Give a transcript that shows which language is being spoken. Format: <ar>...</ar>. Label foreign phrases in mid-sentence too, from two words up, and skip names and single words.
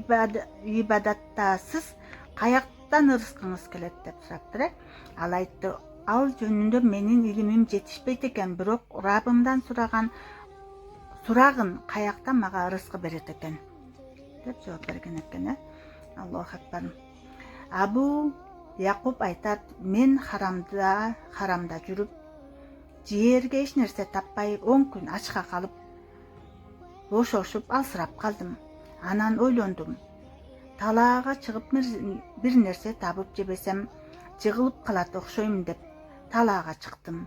<ky>Ибадаттасыз каяктан ырыскыңыз келет деп сураптыр. Ал айтты, ал жөнүндө менин илимим жетишпейт экен, бирок Раббымдан сурагын каякта мага ырыскы берет экен деп жооп берген экен.</ky> <ar>الله أكبر.</ar> <ky>Абу Якуб айтат, мен харамда жүрүп, жээрге эч нерсе таппай 10 күн ачка калып, бошошуп алсырап калдым. Анан ойлондум. Талаага чыгып бир нерсе табып жебесем, жыгылып калат окшойм деп талаага чыктым.</ky>